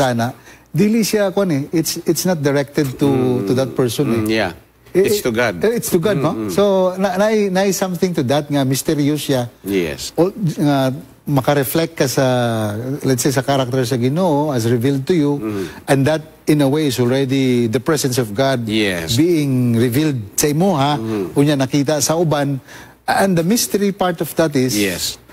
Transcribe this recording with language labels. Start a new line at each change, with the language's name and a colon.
Cebuano: sana dili siya kuan
English: it's not directed to that person Yeah. It's to God. It's to God, no? So, na something to that nga mysterious siya. Yes.
Cebuano: Maka-reflect ka sa,
English: let's say, sa character sa Ginoo as revealed to you, and that, in a way, is already the presence of God Yes. being revealed
Cebuano: sa imo, ha? Unya nakita sa uban.
English: And the mystery part of that is, Yes.